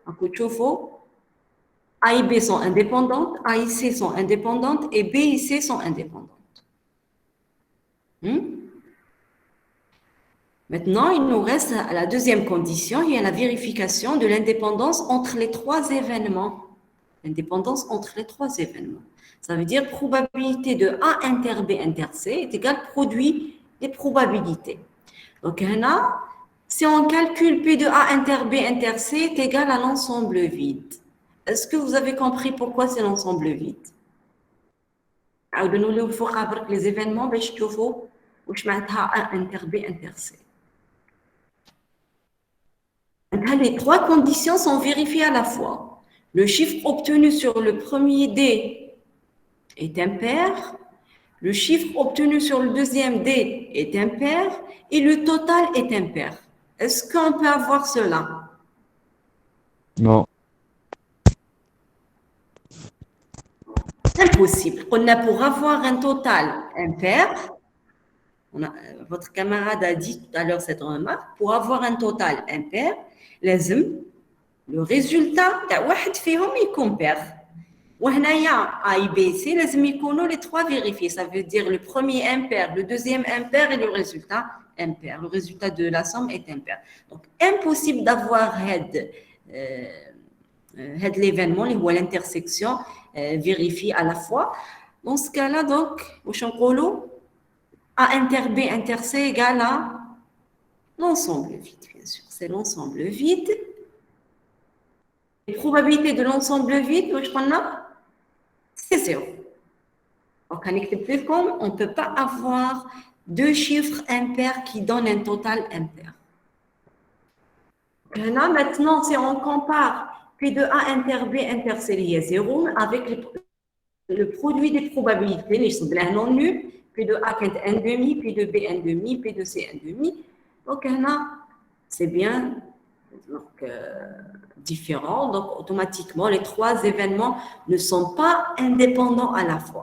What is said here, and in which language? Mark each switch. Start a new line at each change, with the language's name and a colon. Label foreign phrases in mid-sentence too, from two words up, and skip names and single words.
French: A et B sont indépendantes, A et C sont indépendantes et B et C sont indépendantes. Maintenant, il nous reste la deuxième condition, il y a la vérification de l'indépendance entre les trois événements. L'indépendance entre les trois événements. Ça veut dire probabilité de A inter B inter C est égale produit des probabilités. Donc, là, si on calcule P de A inter B inter C est égal à l'ensemble vide. Est-ce que vous avez compris pourquoi c'est l'ensemble vide? Les événements, A inter B inter C. Les trois conditions sont vérifiées à la fois. Le chiffre obtenu sur le premier D est impair, le chiffre obtenu sur le deuxième D est impair et le total est impair. Est-ce qu'on peut avoir cela? Non. Impossible. On a pour avoir un total impair, votre camarade a dit tout à l'heure cette remarque, pour avoir un total impair, le résultat de
Arabic: واحد فيهم يكون
French: pair. وهنايا A et B, C,
Arabic: لازم يكونوا
French: les trois vérifiés. Ça veut dire le premier impair, le deuxième impair et le résultat impair. Le résultat de la somme est impair. Donc, impossible d'avoir l'événement, l'intersection vérifiée à la fois. Dans ce cas-là, donc,
Arabic: واش نقولوا
French: A inter B inter C égale à l'ensemble vide, bien sûr. C'est l'ensemble vide. Les probabilités de l'ensemble vide, c'est 0. Donc, on ne peut pas avoir deux chiffres impairs qui donnent un total impair. Là, maintenant, si on compare P de A inter B inter C, il y a 0 avec le produit des probabilités, les sont non nuls, P de A qui est 1 demi, P de B 1 demi, P de C 1 demi. Donc, là, c'est bien. Donc, différents. Donc, automatiquement, les trois événements ne sont pas indépendants à la fois.